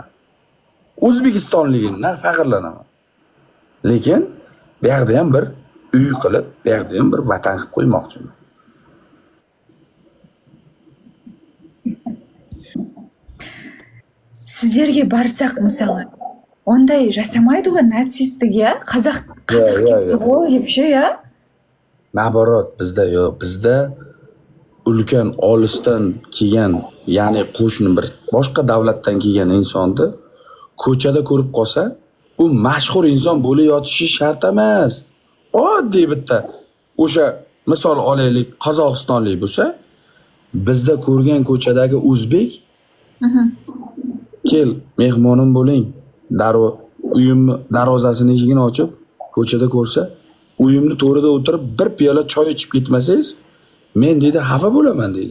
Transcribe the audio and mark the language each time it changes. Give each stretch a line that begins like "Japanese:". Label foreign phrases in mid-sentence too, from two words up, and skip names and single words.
Uzbek: O'zbekistonligimdan faxrlanaman. Lekin bu yerda ham bir uy qilib, bu yerda ham bir vatan qilib qo'ymoqchiman. Sizlarga barsak
Kazakh: мысалы, ондай жасамайды ғой нацистіге, қазақ кетті ғой деп ше,
Uzbek: ya? Naborot bizda yo'q. Bizda ulkan olisdan kelgan, ya'ni qo'shni bir boshqa davlatdan kelgan insonni ko'chada ko'rib qolsa, u mashhur inson bo'lib yotishi shart emas. Oddiy bitta o'sha misol olaylik, Qozog'istonlik bo'lsa, bizda ko'rgan ko'chadagi o'zbek kel, mehmonim bo'ling, uyimni darvozasini eshigini ochib, ko'chada ko'rsa, uyimni to'rida o'tirib bir piyola choy ichib ketmasangiz, men deydi xafa bo'laman deydi.